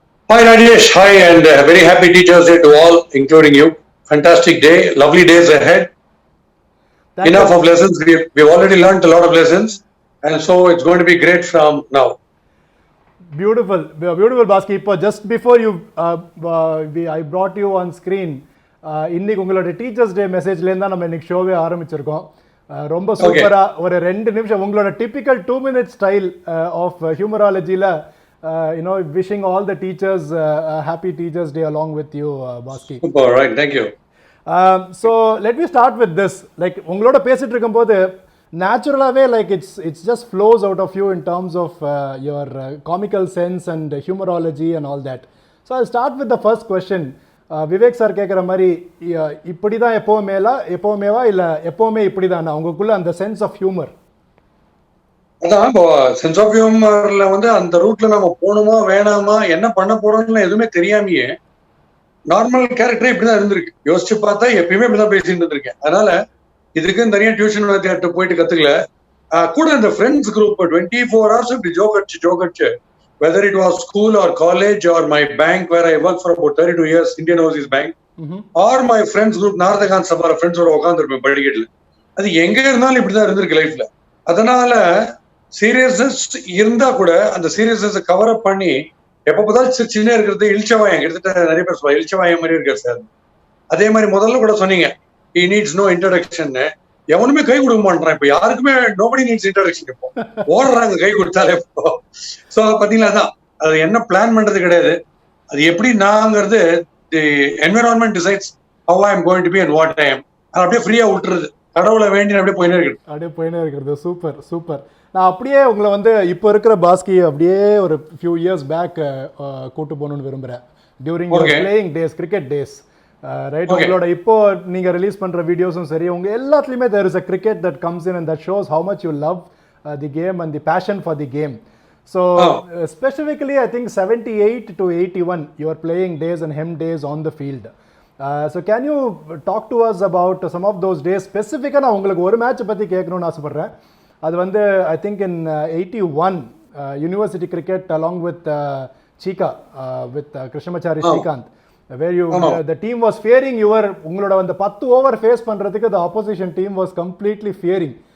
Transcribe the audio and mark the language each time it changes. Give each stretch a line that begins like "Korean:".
English: Hi Rajesh, hi, and very happy Teachers Day to all, including you. Fantastic day, lovely days ahead. Enough of lessons. We've already learned a lot of lessons, and so it's going to be great from now. Beautiful Bosky. Just before you, I brought you on screen.
Tamil: இன்னைக்கு உங்களோட teachers day மெசேஜ்ல இருந்தா நம்ம இன்னைக்கு ஷோவே ஆரம்பிச்சிருக்கோம். ரொம்ப சூப்பரா ஒரு 2 நிமிஷம் உங்களோட typical 2 minute style of ஹியூமராலஜில
English: wishing all the teachers a happy Teachers Day along with you, Bosky. Super, right, thank you. So let me start with this. Like
Tamil: உங்களோட பேசிட்டு இருக்கும்போது
English: naturally like it's just flows out of you in terms of your comical sense and humorology and all that. So I'll start with the first question.
Tamil: Vivek sir கேட்குற மாதிரி இப்படி தான் எப்போவுமேவா இல்லை எப்போவுமே இப்படி தானா உங்களுக்குள்ள அந்த சென்ஸ் ஆஃப் ஹியூமர்? அதான் இப்போ சென்ஸ் ஆஃப் ஹியூமர்ல வந்து அந்த ரூட்ல நம்ம போகணுமா வேணாமா என்ன பண்ண போறோம்னு எதுவுமே தெரியாமையே நார்மல் கேரக்டரே இப்படிதான் இருந்திருக்கு. யோசிச்சு பார்த்தா எப்பயுமே இப்படிதான் பேசிட்டு இருந்திருக்கேன். அதனால இதுக்கு நிறைய டியூஷன் வாத்தியார்ட்ட போயிட்டு கத்துக்கல. கூட இந்த ஃப்ரெண்ட்ஸ் குரூப் 24 hours இப்படி ஜோக் அடிச்சு
English: whether it was school or college or my bank where I worked for about 32 years, Indian Overseas Bank, or my friends group,
Tamil: நார்தகான் சபார ஃப்ரெண்ட்ஸோட உட்காந்துருப்பேன் படிக்கட்டுல. அது எங்க இருந்தாலும் இப்படிதான் இருந்திருக்கு லைஃப்ல. அதனால சீரியஸ்னஸ் இருந்தா கூட அந்த சீரியஸ்னஸ் கவர் அப் பண்ணி எப்ப பார்த்தாலும் சின்ன இருக்கிறது இழிச்சவாயம். கிட்டத்தட்ட நிறைய பேர் சொல்லுவாங்க இழிச்சவாயம் மாதிரி இருக்காரு சார். அதே மாதிரி முதல்ல கூட சொன்னீங்க
English: he needs no introduction.
Tamil: எவனுமே கை கொடுக்க மாட்டான். இப்ப யாருக்குமே நோபடி நீட்ஸ் இன்ட்ரடக்ஷன். இப்போ ஓடுறாங்க கை கொடுத்தாலே. இப்போ சோ பாத்தீங்களா, தான் அது என்ன பிளான் பண்றது கிடையாது. அது எப்படி நாங்கிறது
English: The environment decides how I am going to be and what I am.
Tamil: அது அப்படியே ஃப்ரீயா விட்டுறது, கடவுளை வேண்டி அப்படியே போயினே இருக்கிறது. Super super. நான் அப்படியே உங்களை வந்து இப்போ இருக்கிற பாஸ்கி அப்படியே ஒரு ஃபியூ இயர்ஸ் பேக் கூட்டு போகணும்னு விரும்புகிறேன்.
English: During playing days, cricket days, right?
Tamil: உங்களோட இப்போ நீங்கள் ரிலீஸ் பண்ணுற வீடியோஸும் சரி, உங்கள் எல்லாத்துலேயுமே
English: There is a cricket that comes in and that shows how much you love the game and the passion for the game. So specifically, I think 78 to 81, you are playing days and hem days on the field. So can you talk to us about some of those days? Specifically,
Tamil: நான் உங்களுக்கு ஒரு match பற்றி கேட்கணும்னு ஆசைப்படுறேன்.
English: அது வந்து I think in 81 university cricket along with Cheeka with Krishnamachari Srikkanth, where you the team was fearing your
Tamil: உங்களோட அந்த 10 ஓவர் ஃபேஸ் பண்றதுக்கு
English: the opposition team was completely fearing.